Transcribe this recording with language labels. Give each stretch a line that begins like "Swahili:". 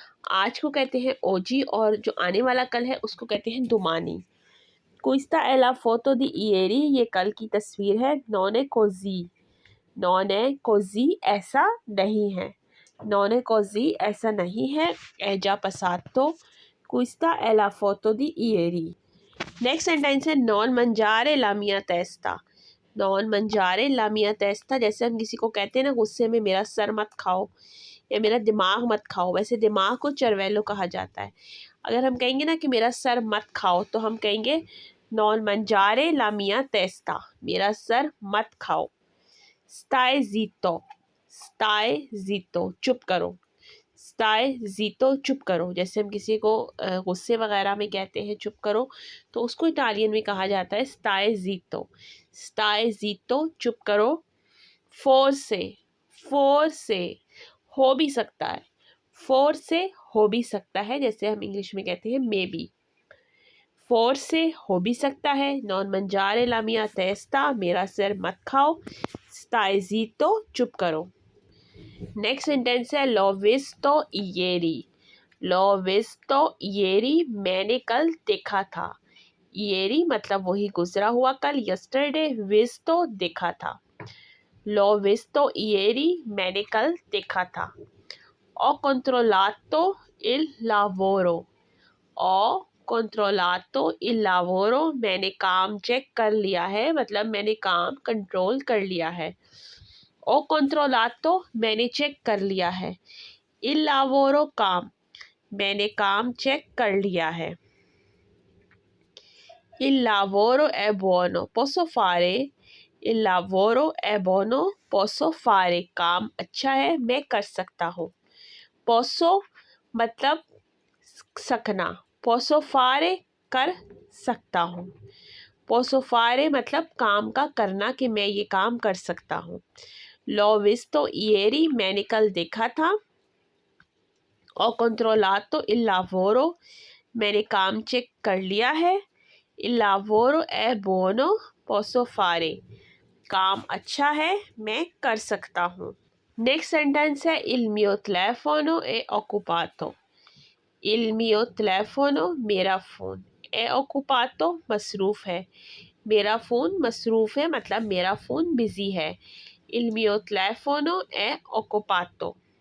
Hindi: आज को कहते हैं ओजी और जो आने वाला कल है उसको कहते हैं दुमानी।
Italian: Questa è la foto di ieri।
Hindi: ये कल की तस्वीर है।
Italian: Non è così। Non è così,
Hindi: ऐसा नहीं है।
Italian: Non è così, ऐसा नहीं है। È già passato। Questa è la foto di ieri।
Hindi: Next sentence है
Italian: non mangiare la mia testa। non mangiare la mia testa,
Hindi: जैसे हम किसी को कहते हैं ना गुस्से में मेरा सर मत खाओ या मेरा दिमाग मत खाओ, वैसे दिमाग को चरवेलो कहा जाता है। अगर हम कहेंगे ना कि मेरा सर मत खाओ तो हम कहेंगे
Italian: non mangiare la mia testa,
Hindi: मेरा सर मत खाओ।
Italian: Stai zitto। Stai zitto,
Hindi: चुप करो।
Italian: Stai zitto,
Hindi: चुप करो। जैसे हम किसी को गुस्से वगैरह में कहते हैं चुप करो, तो उसको इटालियन में कहा जाता है
Italian: stai zitto। Stai zitto,
Hindi: चुप करो।
Italian: Forse।
Hindi: Forse, हो भी सकता है। Forse हो भी सकता है, जैसे हम इंग्लिश में कहते हैं
English: Maybe.
Hindi: Forse हो भी सकता है।
Italian: Non mangiare la mia testa,
Hindi: मेरा सिर मत खाओ।
Italian: Stai zitto,
Hindi: चुप करो। नेक्स्ट सेंटेंस है
Italian: l'ho visto ieri। l'ho visto ieri,
Hindi: मैंने कल देखा था। ieri मतलब वही गुजरा हुआ कल, yesterday। visto देखा था।
Italian: l'ho visto ieri,
Hindi: मैंने कल देखा था।
Italian: ho controllato il lavoro। ho controllato il lavoro,
Hindi: मैंने काम चेक कर लिया है, मतलब मैंने काम कंट्रोल कर लिया है।
Italian: ho controllato,
Hindi: मैंने चेक कर लिया है।
Italian: il lavoro,
Hindi: काम, मैंने काम चेक कर लिया है।
Italian: il lavoro è buono, posso fare। il lavoro è buono, posso fare,
Hindi: काम अच्छा है, मैं कर सकता हूँ। posso मतलब सकना,
Italian: posso fare
Hindi: कर सकता हूँ।
Italian: posso fare
Hindi: मतलब काम का करना, कि मैं ये काम कर सकता हूँ।
Italian: l'ho visto ieri,
Hindi: मैंने कल देखा था।
Italian: ho controllato il lavoro,
Hindi: मैंने काम चेक कर लिया है।
Italian: il lavoro è buono, posso fare,
Hindi: काम अच्छा है, मैं कर सकता हूँ। नेक्स्ट सेंटेंस है
Italian: il mio telefono è occupato। il mio telefono,
Hindi: मेरा फ़ोन,
Italian: è occupato
Hindi: मसरूफ़ है। मेरा फ़ोन मसरूफ़ है मतलब मेरा फ़ोन बिज़ी है।
Italian: il mio telefono è occupato।